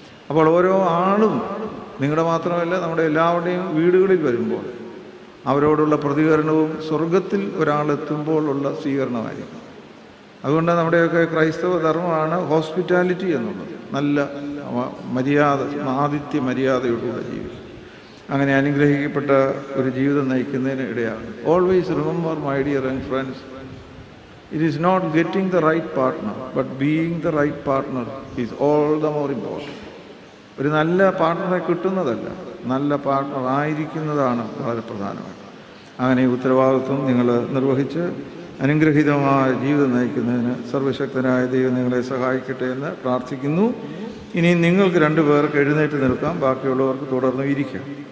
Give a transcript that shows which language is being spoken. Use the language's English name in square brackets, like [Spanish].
[Malayalam] അപ്പോൾ ഓരോ ആളും, നിങ്ങളുടെ മാത്രമല്ല നമ്മുടെ എല്ലാവരുടെയും വീടുകളിൽ വരുമ്പോൾ അവരോടുള്ള പ്രതികരണവും സ്വർഗത്തിൽ ഒരാളെത്തുമ്പോൾ ഉള്ള സ്വീകരണമായിരിക്കും. അതുകൊണ്ട് നമ്മുടെയൊക്കെ ക്രൈസ്തവ ധർമ്മമാണ് ഹോസ്പിറ്റാലിറ്റി എന്നുള്ളത്. നല്ല മര്യാദ, ആതിഥ്യ മര്യാദയോടുകൂടെ ജീവിക്കും. അങ്ങനെ അനുഗ്രഹിക്കപ്പെട്ട ഒരു ജീവിതം നയിക്കുന്നതിന് ഇടയാണ്. [English] Always remember my dear young friends, it is not getting the right partner, but being the right partner is all the more important. [Malayalam] ഒരു നല്ല പാർട്ട്ണറെ കിട്ടുന്നതല്ല, നല്ല പാർട്ട്ണർ ആയിരിക്കുന്നതാണ് വളരെ പ്രധാനമായിട്ട്. അങ്ങനെ ഉത്തരവാദിത്വം നിങ്ങൾ നിർവഹിച്ച് അനുഗ്രഹീതമായ ജീവിതം നയിക്കുന്നതിന് സർവശക്തനായ ദൈവം നിങ്ങളെ സഹായിക്കട്ടെ എന്ന് പ്രാർത്ഥിക്കുന്നു. ഇനി നിങ്ങൾക്ക് 2 പേർക്ക് എഴുന്നേറ്റ് നിൽക്കാം, ബാക്കിയുള്ളവർക്ക് തുടർന്ന് ഇരിക്കാം.